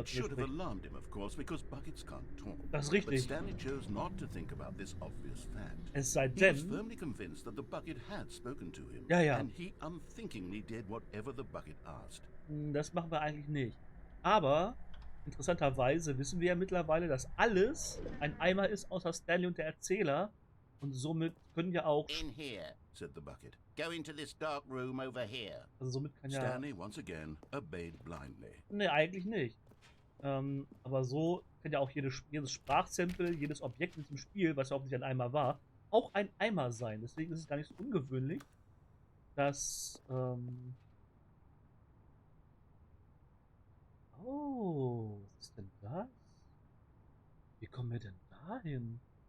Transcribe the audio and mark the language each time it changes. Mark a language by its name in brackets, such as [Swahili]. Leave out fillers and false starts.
[English] It should have alarmed him, of course, because buckets can't talk. [German] Das ist richtig. [English] But Stanley chose not to think about this obvious fact. [German] Es sei [English] He was [German] denn... [English] firmly convinced that the bucket had spoken to him. [German] Ja, ja. [English] And he unthinkingly did whatever the bucket asked. [German] Das machen wir eigentlich nicht. Aber interessanterweise wissen wir ja mittlerweile, dass alles ein Eimer ist, außer Stanley und der Erzähler. Und somit können ja auch... [English] In here, said the bucket. Go into this dark room over here. [German] Also somit kann ja... [English] Stanley once again obeyed blindly. [German] Ne, eigentlich nicht. Aber so kann ja auch jedes Sprachsample, jedes Objekt in diesem Spiel, was ja offensichtlich ein Eimer war, auch ein Eimer sein. Deswegen ist es gar nicht so ungewöhnlich, dass... Oh, was ist denn das? Wie kommen wir denn dahin?